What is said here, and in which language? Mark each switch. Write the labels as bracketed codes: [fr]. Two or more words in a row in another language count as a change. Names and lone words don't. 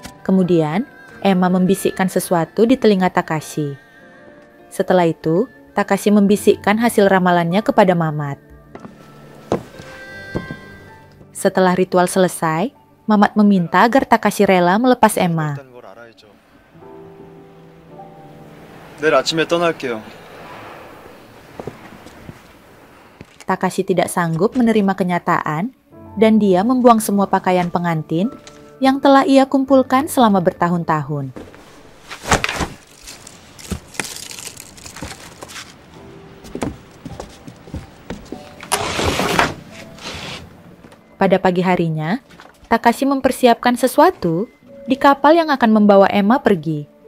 [id] Kemudian, Emma membisikkan sesuatu di telinga Takashi. Setelah itu, Takashi membisikkan hasil ramalannya kepada Mamat. Setelah ritual selesai, Mamat meminta agar Takashi rela melepas Emma. [ko] 내일 아침에 떠날게요. [id] Takashi tidak sanggup menerima kenyataan dan dia membuang semua pakaian pengantin yang telah ia kumpulkan selama bertahun-tahun. Pada pagi harinya, Takashi mempersiapkan sesuatu di kapal yang akan membawa Emma pergi.